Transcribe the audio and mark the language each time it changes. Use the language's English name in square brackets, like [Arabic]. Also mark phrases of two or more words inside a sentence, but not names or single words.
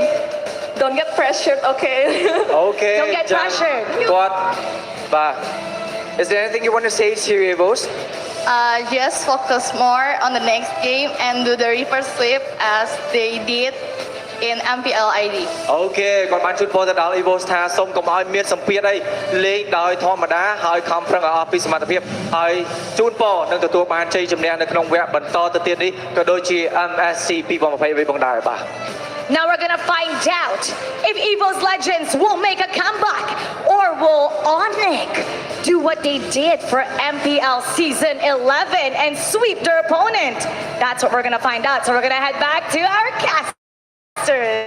[English] Don't get pressured, okay? Okay. Don't get pressured. Is there anything you want to say to EVOS? Just focus more on the next game and do the reverse sweep as they did in MPL ID. [Khmer] អូខេគាត់បានជូនពរទៅដល់ EVOS ថាសូមកុំឲ្យមានសម្ពាធអីលេងដោយធម្មតាហើយខំប្រឹងឲ្យអស់ពីសមត្ថភាពហើយជូនពរនឹងទទួលបានជ័យជំនះនៅក្នុងវគ្គបន្តទៅទៀតនេះក៏ដូចជា MSC 2023ផងដែរបាទ [English] Now we're gonna find out if EVOS Legends will make a comeback or will ONIC do what they did for MPL Season 11 and sweep their opponent. That's what we're gonna find out. So we're gonna head back to our casters.